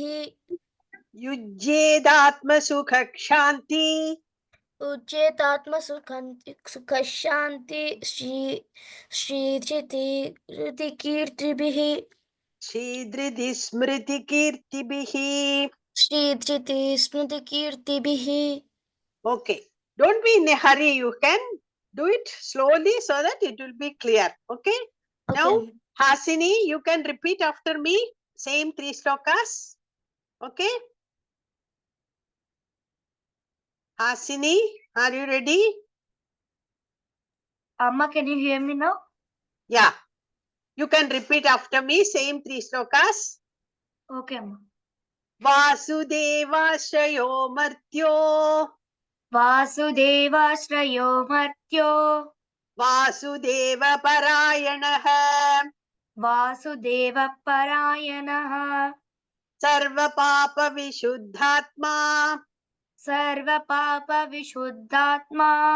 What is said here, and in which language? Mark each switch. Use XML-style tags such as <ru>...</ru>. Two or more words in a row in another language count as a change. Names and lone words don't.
<sa>युज्येदात्म सुख क्षान्ति उच्चेतात्मसुखशान्ति श्रीधृतिकीर्तिभिः श्रीधृति स्मृति कीर्तिभिः. श्रीधृतिस्मृतिकीर्तिभिः.</sa> <en>Okay. Don't be in a hurry. You can do it slowly so that it will be clear. Okay. Now, Hasini, you can repeat after me. Same 3 slokas. Okay. Hasini, are you ready? Amma, can you hear me now? Yeah. You can repeat after me, same 3 slokas. Okay, Amma.</en> <sa>वासुदेवाश्रयो मर्त्यो. वासुदेवाश्रयो मर्त्यो. वासुदेव परायणः. वासुदेव परायणः. सर्व पाप विशुद्धात्मा. सर्व पाप विशुद्धात्मा.</sa>